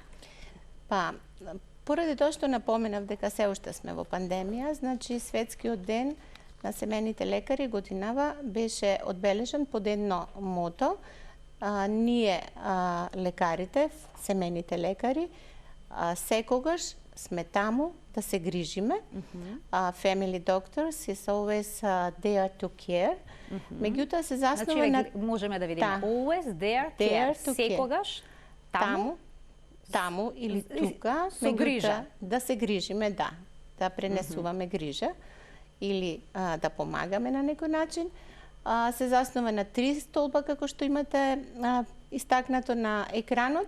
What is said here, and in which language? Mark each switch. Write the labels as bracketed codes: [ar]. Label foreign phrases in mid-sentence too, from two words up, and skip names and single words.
[mk] Поради тоа што напоменав дека се уште сме во пандемија, значи светскиот ден на семејните лекари годинава беше одбележан под едно мото. Ние лекарите, семејните лекари, секогаш сме таму да се грижиме. [en] Family doctors is always there to care. [mk] Меѓутоа се заснова на... Можеме да видиме [en] always there to care. [mk] Секогаш таму или тука. Со грижа. Да се грижиме, да пренесуваме грижа или да помагаме на некој начин. Се заснова на 3 столба, како што имате истакнато на екранот.